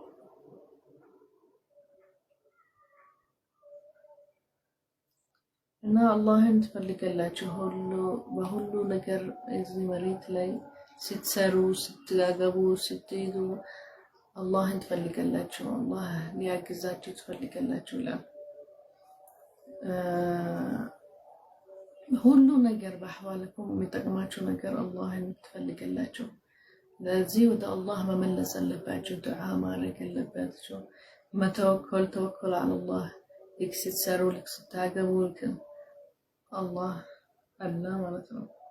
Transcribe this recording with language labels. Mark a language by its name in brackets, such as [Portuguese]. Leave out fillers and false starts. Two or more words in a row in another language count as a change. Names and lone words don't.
[Amharic] እና አላህን ትፈልጋላችሁ ሁሉ በሁሉ ነገር እዚህ መሬት ላይ ስትሰሩ ስትጋገቡ ስትይዙ አላህን ትፈልጋላችሁ አላህ ሊያግዛችሁ ትፈልጋላችሁ ሁሉ ነገር በአህዋለኩም የሚጠቅማችሁ ነገር አላህን ትፈልጋላችሁ ለዚህ ወደ አላህ መመለስ አለባችሁ ዱዓ ማድረግ አለባችሁ መተወከል [Arabic] توكل على الله [Amharic] ልክ ስትሰሩ ልክ ስታገቡ [Arabic] الله ألا ولكن